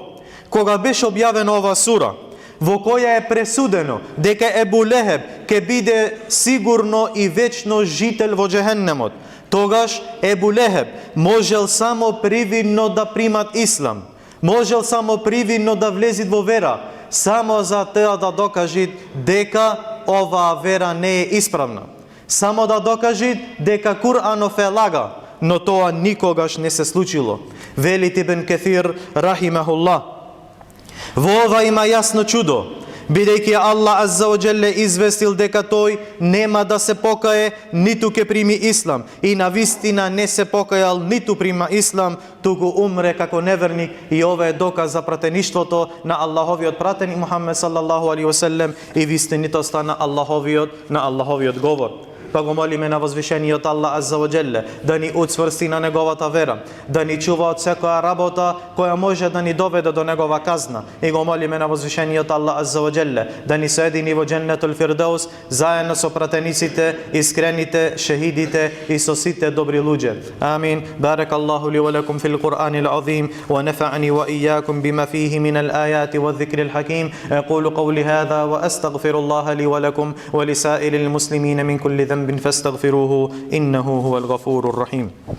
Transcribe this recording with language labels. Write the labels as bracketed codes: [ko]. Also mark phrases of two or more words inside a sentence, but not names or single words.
[mk] Кога беше објавена ова сура, во која е пресудено дека Ебу Лехеб ќе биде сигурно и вечно жител во џехеннемот, тогаш Ебу Лехеб можел само привидно да примат ислам, можел само привидно да влезит во вера, само за тоа да докажи дека оваа вера не е исправна, само да докажи дека Куранов е лага, но тоа никогаш не се случило. Вели Ибн Кефир рахимахуллах: во ова има јасно чудо, бидејќи Аллах [ar] عز وجل [mk] известил дека тој нема да се покае, ниту ќе прими ислам, и на вистина не се покајал, ниту прима ислам, туку умре како неверник, и ова е доказ за пратеништвото на Аллаховиот пратеник Мухаммед [ar] صلى الله عليه وسلم [mk] и вистинитоста на Аллаховиот говор. Па го молиме на возвишениот Аллах [ar] عز وجل [mk] да ни уцврсти на неговата вера, да ни чува од секоја работа која може да ни доведе до негова казна, и го молиме на возвишениот Аллах [ar] عز وجل [mk] да ни соедини во [ar] جنة الفردوس [mk] заедно со пратениците, искрените, шехидите и со сите добри луѓе. [ar] آمين بارك الله لي ولكم في القرآن العظيم ونفعني وإياكم بما فيه من الآيات والذكر الحكيم. أقول قولي هذا وأستغفر الله لي ولكم ولسائر المسلمين من كل ذنب فاستغفروه إنه هو الغفور الرحيم.